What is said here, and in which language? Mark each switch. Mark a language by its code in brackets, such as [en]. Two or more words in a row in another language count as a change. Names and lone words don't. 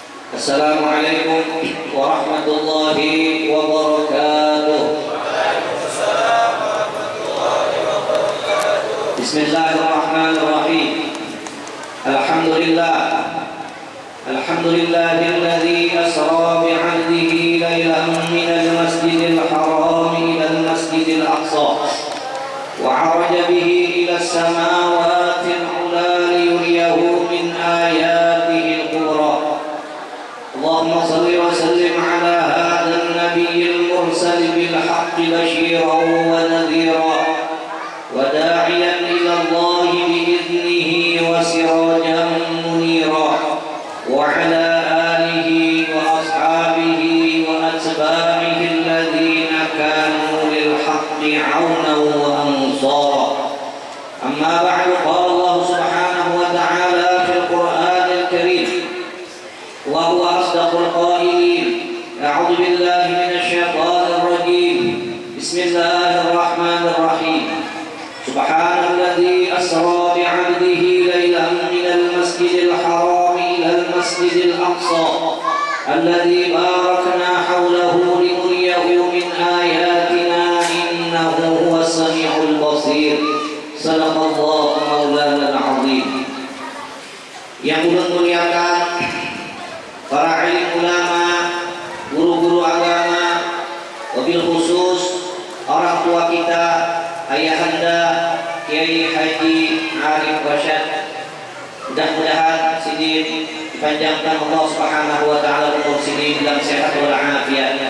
[ar] السلام عليكم ورحمة الله وبركاته. بسم الله الرحمن الرحيم. الحمد لله الذي أسرى بعبده ليلا من المسجد الحرام إلى المسجد الأقصى وعرج به إلى السماوات العلى ليريه من آياته الكبرى. اللهم صل وسلم على هذا النبي المرسل بالحق بشيرا ونذيرا وداعيا إلى الله بإذنه وسراجا منيرا وعلى آله وأصحابه وأتباعه الذين كانوا للحق عونا وأنصارا. أما بعد، قال الله سبحانه وتعالى في القرآن الكريم وهو أصدق القائلين. أعوذ بالله من الشيطان الرجيم. بسم الله الرحمن الرحيم. سبحان الذي أسرى بعبده ليلا من المسجد الحرام إلى المسجد الأقصى الذي باركنا حوله لنريه من آياتنا إنه هو السميع البصير. صدق الله مولانا العظيم. [bjn] Yang ulun muliakan para alim ulama, guru-guru agama, [ar] وبالخصوص [bjn] orang tua kita, ayahanda Kiai Haji Arif Rasyad. Mudah-mudahan sidin dipanjangkan Allah [ar] سبحانه وتعالى [bjn] umur sidin dalam sehat walafiat.